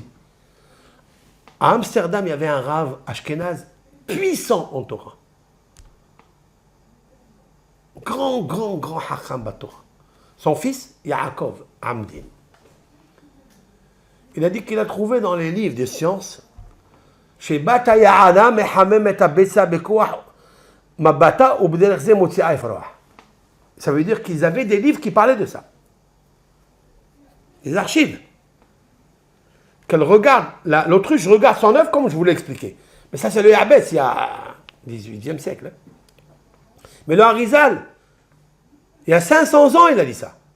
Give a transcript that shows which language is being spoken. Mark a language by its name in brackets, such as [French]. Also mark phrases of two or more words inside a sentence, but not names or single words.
[French] À Amsterdam, il y avait un Rav Ashkenaz puissant en Torah. [Hebrew] Grand Hacham Batorah. [French] Son fils, Yaakov Amdin. Il a dit qu'il a trouvé dans les livres des sciences [Hebrew] שבאת יענה מחמם את הביצה בכוח מבטה ובדרך זה מוציאה אפרוח. [French] Ça veut dire qu'ils avaient des livres qui parlaient de ça. Des archives. Qu'elle regarde, l'autruche regarde son œuvre comme je vous l'ai expliqué. Mais ça c'est le Ya'bès, il y a 18e siècle. Mais le Harizal, il y a 500 ans il a dit ça.